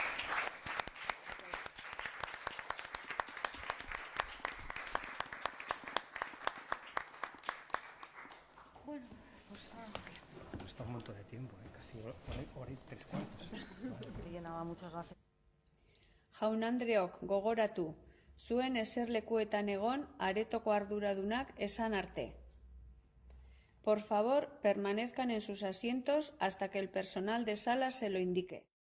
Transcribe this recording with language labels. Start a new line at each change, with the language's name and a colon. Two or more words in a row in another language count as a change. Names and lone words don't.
Spanish: Bueno, pues está un montón de tiempo, casi hora y 3/4. Te llenaba, muchas gracias.
Basque: Jaun-Andreok, gogoratu, zuen eserlekuetan egon aretoko arduradunak esan arte.
Spanish: Por favor, permanezcan en sus asientos hasta que el personal de sala se lo indique.